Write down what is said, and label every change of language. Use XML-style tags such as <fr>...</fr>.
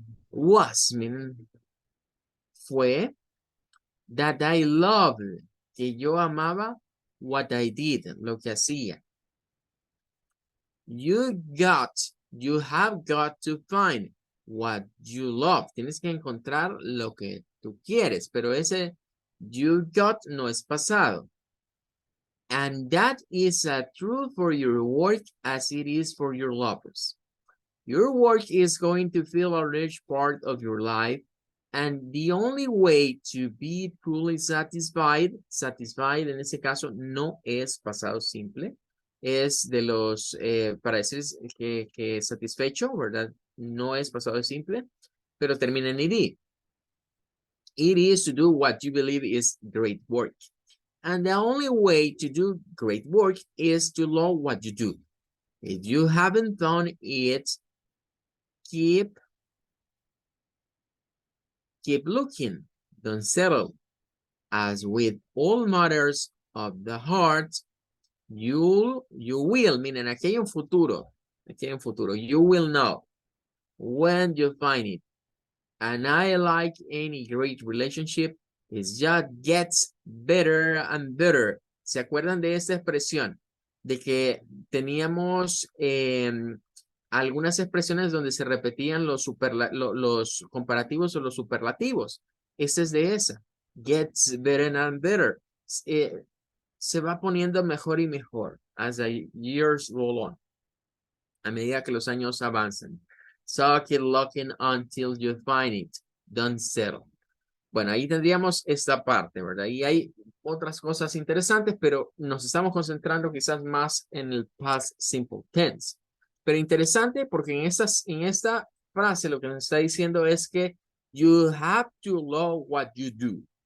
<en>Was,</en> <es>miren, fue</es> <en>that I loved,</en> <es>que yo amaba</es> <en>what I did,</en> <es>lo que hacía.</es> <en>You have got to find what you love.</en> <es>Tienes que encontrar lo que tú quieres, pero ese</es> <en>you got</en> <es>no es pasado.</es> <en>And that is true for your work as it is for your lovers. Your work is going to fill a large part of your life, and the only way to be truly satisfied</en> <es>en ese caso no es pasado simple, es de los, para decir que satisfecho, ¿verdad? No es pasado simple, pero termina en ed.</es> <en>It is to do what you believe is great work. And the only way to do great work is to love what you do. If you haven't done it, keep looking, don't settle. As with all matters of the heart, you will, meaning</en> <es>aquí hay un futuro,</es> <en>you will know when you find it. And I like any great relationship, It just gets better and better.</en> <es>¿Se acuerdan de esta expresión? De que teníamos algunas expresiones donde se repetían los comparativos o los superlativos. Esta es de esa.</es> <en>Gets better and better.</en> <es>Se va poniendo mejor y mejor</es> <en>as the years roll on.</en> <es>A medida que los años avanzan.</es> <en>So keep looking until you find it. Don't settle.</en> <es>Bueno, ahí tendríamos esta parte, ¿verdad? Y hay otras cosas interesantes, pero nos estamos concentrando quizás más en el past simple tense. Pero interesante porque en esta frase lo que nos está diciendo es que</es> <en>you have to love what you do.</en>